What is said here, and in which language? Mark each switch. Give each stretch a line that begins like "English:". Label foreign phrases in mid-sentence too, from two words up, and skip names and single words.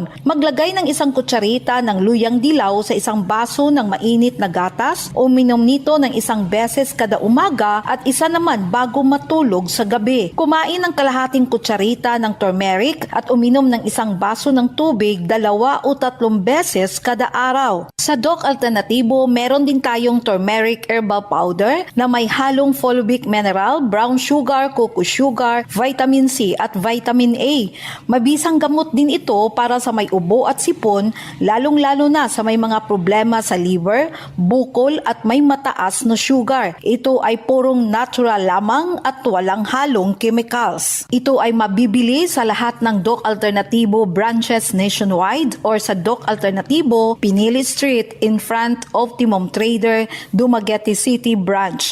Filipino: Maglagay ng isang kutsarita ng luyang dilaw sa isang baso ng mainit na gatas o uminom nito ng isang beses kada umaga at isa naman bago matulog sa gabi. Kumain ng kalahating kutsarita ng turmeric at uminom ng isang baso ng tubig 2 o 3 beses kada araw. Sa Doc Alternatibo, meron din tayong
English: turmeric herbal powder
Filipino: na may halong
English: fulvic mineral, brown sugar, cocoa sugar, vitamin C
Filipino: at
English: vitamin A.
Filipino: Mabisang gamot din ito para sa may ubo at sipon, lalong-lalo na sa may mga problema sa liver, bukol at may mataas na sugar. Ito ay purong natural lamang at walang halong chemicals. Ito ay mabibili sa lahat ng Doc Alternatibo
English: branches nationwide
Filipino: or sa Doc Alternatibo, Pinili Street
English: in front
Filipino: Optimum Trader, Dumaguete City Branch.